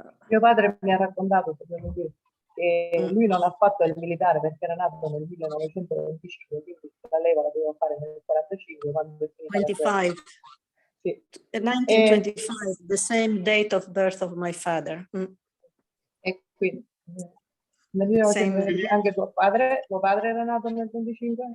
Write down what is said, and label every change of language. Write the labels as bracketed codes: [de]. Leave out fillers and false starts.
[it] Mio padre mi ha raccontato che lui non ha fatto il militare perché era nato nel 1925, quindi la leva la doveva fare nel 45 quando è finita la guerra. Sì. [en] 1925, the same date of birth of my father. [it] E quindi nel 1925 anche tuo padre era nato nel 25?